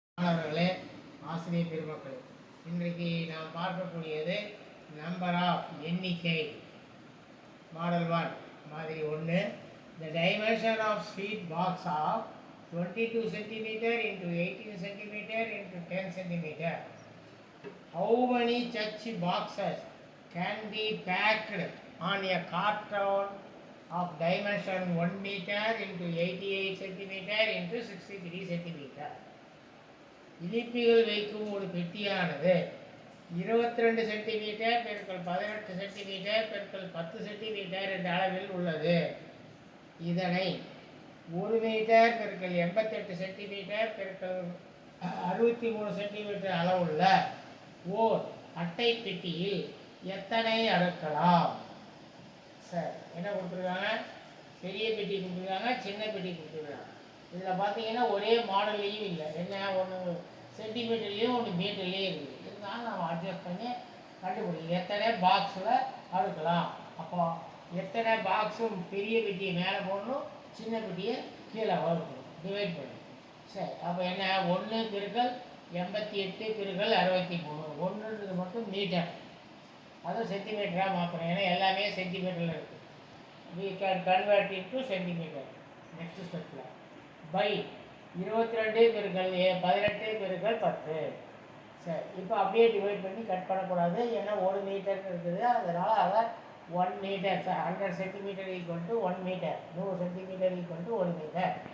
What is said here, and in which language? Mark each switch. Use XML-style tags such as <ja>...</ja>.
<ta>மாணவர்களே, ஆசிரியர் பெருமக்களே, இன்றைக்கு நாம் பார்க்கக்கூடியது நம்பர் ஆஃப் எண்ணிக்கை மாடல் 1 மாதிரி 1.</ta> <en>The dimension of sweet box of 22 cm into 18 cm into 10 cm. How many such boxes can be packed on a carton of dimension 1 meter into 88 cm into 63 cm?</en> <ta>இனிப்புகள் வைக்கும் ஒரு பெட்டியானது 22 centimetre பெருக்கல் 18 centimetre பெருக்கல் 10 centimetre என்ற அளவில் உள்ளது. இதனை 1 metre பெருக்கல் 88 சென்டிமீட்டர் பெருக்கல் 63 சென்டிமீட்டர் அளவுள்ள ஓர் அட்டை பெட்டியில் எத்தனை அடுக்கலாம்? சார் என்ன கொடுத்துருக்காங்க? பெரிய பெட்டி கொடுத்துருக்காங்க, சின்ன பெட்டி கொடுத்துருக்காங்க. இதில் பார்த்தீங்கன்னா ஒரே மாடல்லையும் இல்லை, என்ன ஒன்று சென்டிமீட்டர்லேயும் ஒன்று மீட்டர்லேயும் இருக்குது. இருந்தாலும் நம்ம அட்ஜஸ்ட் பண்ணி கண்டுபிடிக்கும் எத்தனை பாக்ஸில் அடுக்கலாம். அப்போ எத்தனை பாக்ஸும் பெரிய பெட்டியை மேலே போடணும், சின்ன பெட்டியை கீழே வளர்க்கணும், டிவைட் பண்ணணும். சரி, அப்போ என்ன 1 பெருக்கல் 88 பெருக்கல் 63. 1ன்றது மட்டும் மீட்டர், அதுவும் சென்டிமீட்டராக மாற்றணும், ஏன்னா எல்லாமே சென்டிமீட்டரில் இருக்குது.</ta> <en>we can convert into centimetre.</en> <ta>Next ஸ்டெப்பில் பை 22 பெருக்கல் 18 பெருக்கல் 10. சரி, இப்போ அப்படியே டிவைட் பண்ணி கட் பண்ணக்கூடாது, ஏன்னா 1 மீட்டர் இருக்குது. அதனால் அதை 1 metre 100 centimetre equal to 1 metre, 100 centimetre equal to 1 metre.</ta>